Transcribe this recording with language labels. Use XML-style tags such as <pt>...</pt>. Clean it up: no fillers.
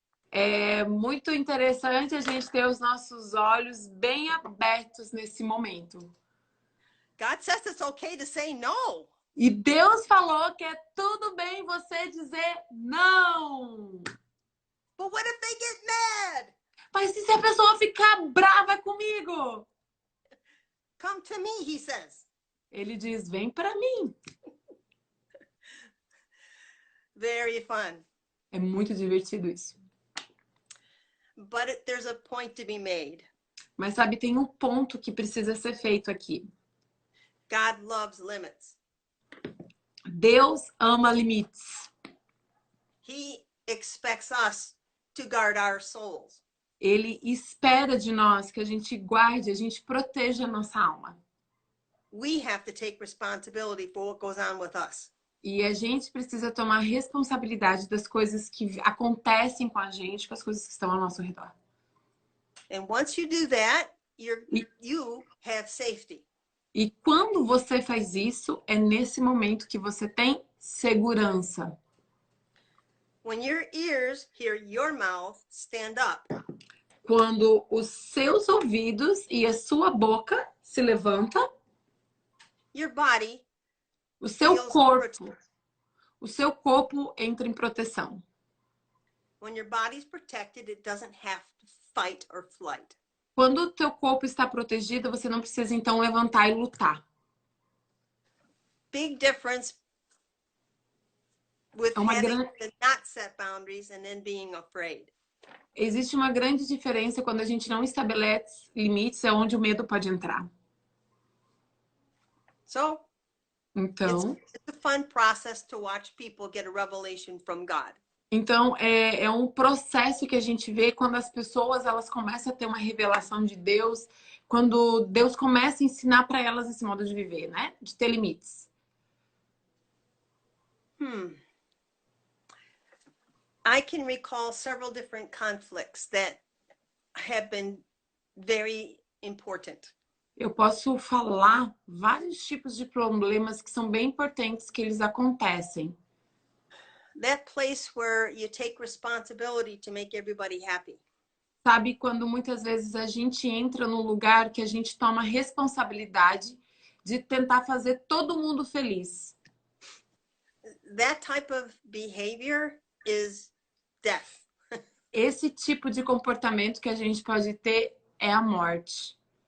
<pt>É muito interessante a gente ter os nossos olhos bem abertos nesse momento.</pt> <en>God says it's okay to say no.</en> <pt>E Deus falou que é tudo bem você dizer não.</pt> <en>But what if they get mad?</en> <pt>Mas e se a pessoa ficar brava comigo?</pt> <en>Come to me, he says.</en> <pt>Ele diz, vem para mim.</pt> <en>Very fun.</en> <pt>É muito divertido isso.</pt> <en>But there's a point to be made.</en> <pt>Mas sabe, tem um ponto que precisa ser feito aqui.</pt> <en>God loves limits.</en> <pt>Deus ama limites.</pt> <en>He expects us to guard our souls.</en> <pt>Ele espera de nós que a gente guarde, a gente proteja a nossa alma.</pt> <en>We have to take responsibility for what goes on with us.</en> <pt>E a gente precisa tomar responsabilidade das coisas que acontecem com a gente, com as coisas que estão ao nosso redor.</pt> <en>And once you do that, you have safety.</en> <pt>E quando você faz isso, é nesse momento que você tem segurança.</pt> <en>When your ears hear your mouth, stand up.</en> <pt>Quando os seus ouvidos e a sua boca se levantam,</pt> <en>Your body</en> <pt>o seu</pt> <en>feels</en> <pt>corpo,</pt> <en>protected.</en> <pt>o seu corpo entra em proteção.</pt> <en>When your body's protected, it doesn't have to fight or flight.</en> <pt>Quando o teu corpo está protegido, você não precisa então levantar e lutar.</pt> <en>Big difference with</en> <pt>É uma</pt> <en>having</en> <pt>grande...</pt> <en>to not set boundaries and then being afraid.</en> <pt>Existe uma grande diferença quando a gente não estabelece limites, é onde o medo pode entrar.</pt> <en>So</en> <pt>Então,</pt> <en>it's a fun process to watch people get a revelation from God.</en> <pt>então é um processo que a gente vê quando as pessoas elas começam a ter uma revelação de Deus, quando Deus começa a ensinar para elas esse modo de viver, né? De ter limites.</pt> <en>I can recall several different conflicts that have been very important.</en> <pt>Eu posso falar vários tipos de problemas que são bem importantes que eles acontecem.</pt> <en>That place where you take responsibility to make everybody happy.</en> <pt>Sabe, quando muitas vezes a gente entra num lugar que a gente toma responsabilidade de tentar fazer todo mundo feliz.</pt> <en>That type of behavior is death.</en> <pt>Esse tipo de comportamento que a gente pode ter é a morte.</pt>